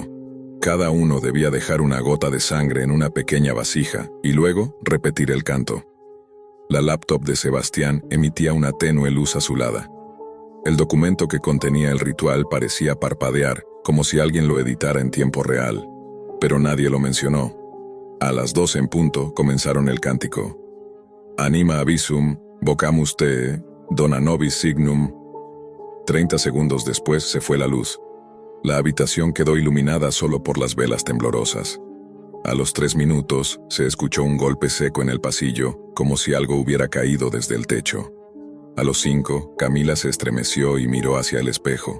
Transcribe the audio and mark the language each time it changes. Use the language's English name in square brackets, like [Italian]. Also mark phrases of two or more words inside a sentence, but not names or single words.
[Spanish] Cada uno debía dejar una gota de sangre en una pequeña vasija y luego repetir el canto. La laptop de Sebastián emitía una tenue luz azulada. El documento que contenía el ritual parecía parpadear, como si alguien lo editara en tiempo real, pero nadie lo mencionó. A las 12 en punto comenzaron el cántico. [Latin] Anima avisum, vocamus te, dona nobis signum. [Spanish] 30 segundos después se fue la luz. La habitación quedó iluminada solo por las velas temblorosas. A los 3 minutos, se escuchó un golpe seco en el pasillo, como si algo hubiera caído desde el techo. A los 5, Camila se estremeció y miró hacia el espejo.